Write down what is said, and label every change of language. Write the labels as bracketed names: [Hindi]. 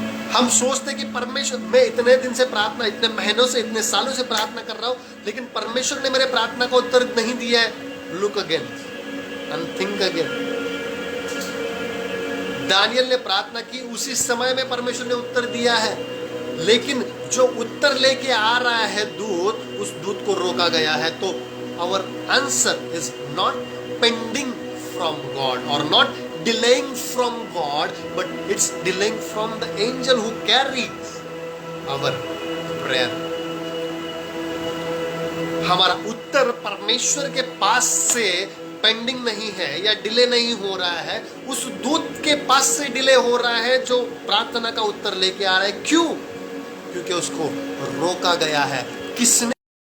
[Hindi] हम सोचते कि परमेश्वर, मैं इतने दिन से प्रार्थना, इतने महीनों से, इतने सालों से प्रार्थना कर रहा हूं, लेकिन परमेश्वर ने मेरे प्रार्थना का उत्तर नहीं दिया है। [English] Look again and think again. [Hindi] Daniel ने प्रार्थना की, उसी समय में परमेश्वर ने उत्तर दिया है, लेकिन जो उत्तर लेके आ रहा है दूत, उस दूत को रोका गया है। [English] तो our answer is not pending from God और not delaying from God, but it's delaying from the angel who carries our prayer. [Hindi] हमारा उत्तर परमेश्वर के पास से पेंडिंग नहीं है या डिले नहीं हो रहा है, उस दूत के पास से डिले हो रहा है जो प्रार्थना का उत्तर लेके आ रहा है। क्यों? क्योंकि उसको रोका गया है। किसने?